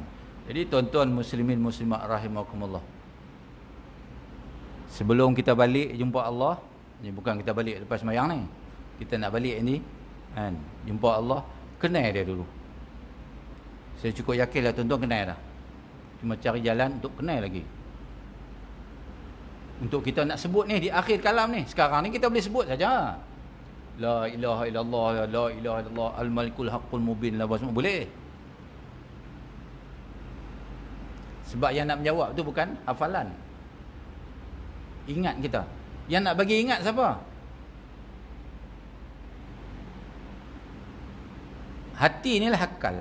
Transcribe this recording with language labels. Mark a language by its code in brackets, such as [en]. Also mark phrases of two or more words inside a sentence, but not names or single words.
[ms] Jadi tuan-tuan [ar] مسلمين مسلمات رحمكم الله, [ms] sebelum kita balik jumpa Allah, ni bukan kita balik lepas sembahyang ni, kita nak balik ni, kan, jumpa Allah, kenal dia dulu. Saya cukup yakin lah tuan-tuan kenal dah. Cuma cari jalan untuk kenal lagi. Untuk kita nak sebut ni di akhir kalam ni, sekarang ni kita boleh sebut saja. [ar] لا إله إلا الله، لا إله إلا الله، الملك الحق المبين, [ms] la semua boleh. Sebab yang nak menjawab tu bukan hafalan. Ingat kita. Yang nak bagi ingat siapa? Hati ni lah akal.